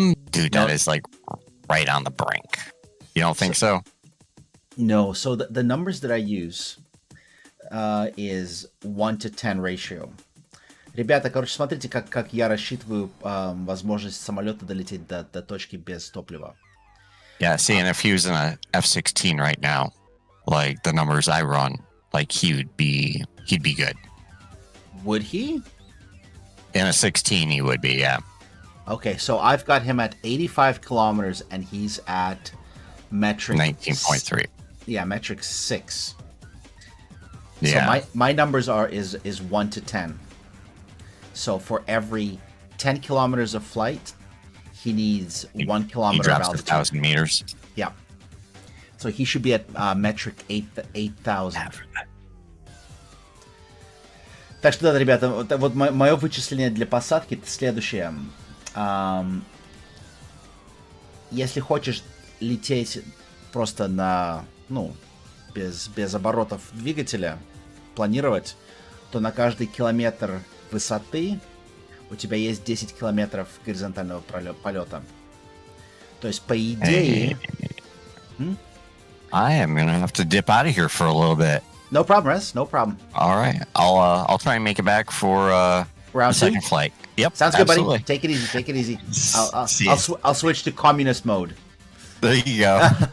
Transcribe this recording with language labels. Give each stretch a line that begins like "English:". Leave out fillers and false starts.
English: Dude, that is like right on the brink. You don't think so? No. So the numbers that I use is 1 to 10 ratio.
Russian: Ребята, короче, смотрите, как я рассчитываю возможность самолета долететь до точки без топлива.
English: Yeah, see, and if he was in a F-16 right now, like the numbers I run, like he'd be good. Would he? In a 16, he would be, yeah. Okay, so I've got him at 85 kilometers, and he's at metric 19.3. Yeah, metric 6. Yeah. So my numbers is 1 to 10. So for every 10 kilometers of flight, he needs 1 kilometer he of drops altitude. 1,000 meters. Yeah. So he should be at metric 8,000.
Russian: Так что да, ребята, вот мое вычисление для посадки это следующее. Если хочешь лететь просто на, без оборотов двигателя, планировать, то на каждый километр высоты у тебя есть 10 километров горизонтального полета. То есть, по идее...
English: I am going to have to dip out of here for a little bit. No problem, Rez. No problem. All right. I'll try and make it back for Round the second 2? flight. Yep. Sounds good, absolutely. buddy. Take it easy. Take it easy. See ya. I'll switch to communist mode. There you go.